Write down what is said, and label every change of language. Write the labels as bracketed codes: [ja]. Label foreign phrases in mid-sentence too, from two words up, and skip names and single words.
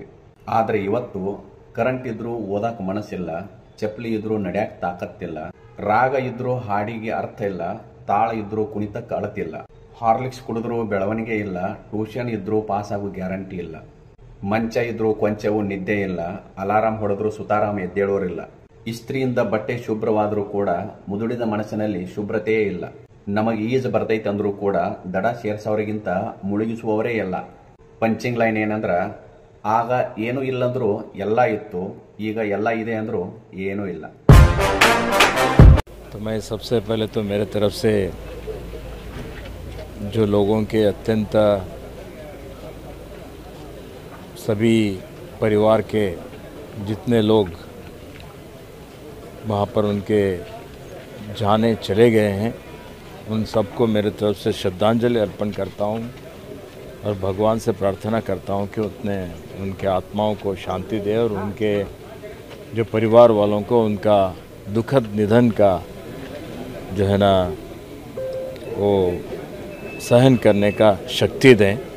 [kn] ಆದರೆ ಇವತ್ತು ಕರೆಂಟ್ ಇದ್ರೂ ಓದಕ್ಕೆ ಮನಸ್ಸಿಲ್ಲ, ಚಪ್ಪಲಿ ಇದ್ರೂ ನಡ್ಯಾಕ ತಾಕತ್ತಿಲ್ಲ, ರಾಗ ಇದ್ರೂ ಹಾಡಿಗೆ ಅರ್ಥ ಇಲ್ಲ, ತಾಳ ಇದ್ರೂ ಕುಣಿತಕ್ಕೆ ಅಳತಿಲ್ಲ, ಹಾರ್ಲಿಕ್ಸ್ ಕುಡಿದ್ರೂ ಬೆಳವಣಿಗೆ ಇಲ್ಲ, ಟ್ಯೂಷನ್ ಇದ್ರೂ ಪಾಸ್ ಆಗೋ ಗ್ಯಾರಂಟಿ ಇಲ್ಲ, ಮಂಚ ಇದ್ರೂ ಕೊಂಚವೂ ನಿದ್ದೆ ಇಲ್ಲ, ಅಲಾರಾಮ್ ಹೊಡೆದ್ರೂ ಸುತಾರಾಮ್ ಎದ್ದೇಳೋರಿಲ್ಲ, ಇಸ್ತ್ರಿಯಿಂದ ಬಟ್ಟೆ ಶುಭ್ರವಾದರೂ ಕೂಡ ಮುದುಡಿದ ಮನಸ್ಸಿನಲ್ಲಿ ಶುಭ್ರತೆಯೇ ಇಲ್ಲ. ನಮಗೆ ಈಜು ಬರ್ತೈತೆ ಅಂದ್ರೂ ಕೂಡ ದಡ ಸೇರ್ಸೋರಿಗಿಂತ ಮುಳುಗಿಸುವವರೇ ಇಲ್ಲ. [en] punching line [kn] ಏನಂದ್ರ, ಆಗ ಏನೂ ಇಲ್ಲಂದ್ರೂ ಎಲ್ಲ ಇತ್ತು, ಈಗ ಎಲ್ಲ ಇದೆ ಅಂದ್ರೂ ಏನೂ ಇಲ್ಲ. [hi] तो तो मैं सबसे पहले तो मेरे तरफ से जो लोगों के अत्यंत सभी परिवार के जितने लोग वहाँ पर उनके जाने चले गए हैं उन सबको मेरे तरफ से श्रद्धांजलि अर्पण करता हूँ और भगवान से प्रार्थना करता हूँ कि उनके आत्माओं को शांति दे और उनके जो परिवार वालों को उनका दुखद निधन का जो है ना वो सहन करने का शक्ति दें।